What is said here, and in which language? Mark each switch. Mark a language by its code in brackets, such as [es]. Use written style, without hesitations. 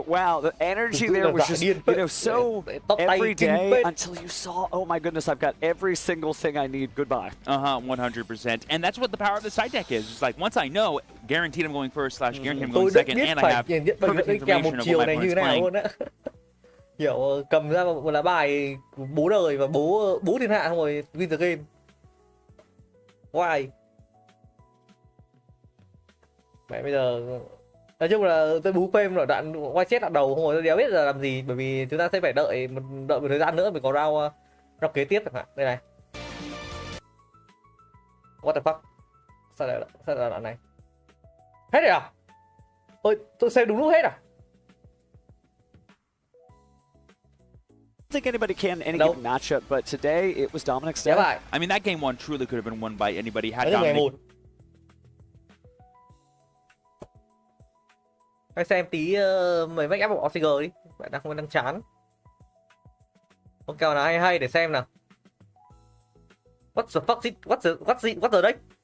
[en] But wow, the energy there was just, so every day until you saw, oh my goodness, I've got every single thing I need. Goodbye. 100%. And that's what the power of the side deck is. It's like, once I know, guaranteed I'm going first / guaranteed I'm going second, and I have perfect information of what my opponent's playing. [vi] Kiểu cầm ra một lá bài bố đời và bố thiên hạ xong rồi [en] win the game. Why? [vi] Mẹ bây giờ nói chung là tôi bú phêm rồi đoạn quay chết đoạn đầu không rồi tôi đéo biết giờ làm gì, bởi vì chúng ta sẽ phải đợi một thời gian nữa mới có round kế tiếp chẳng hạn. Đây này. [en] What the fuck? [vi] Sao lại đoạn này? Hết rồi à? Ôi, tôi xem đúng lúc hết à? [en] I don't think anybody can any given matchup, but today it was Dominic's day. I mean, that game 1 truly could have been won by anybody had Dominic. [vi] Hãy xem tí mấy match up của Oxyger đi, bạn đang chán. Con kèo nào hay để xem nào. [en] What the fuck? What's the deck?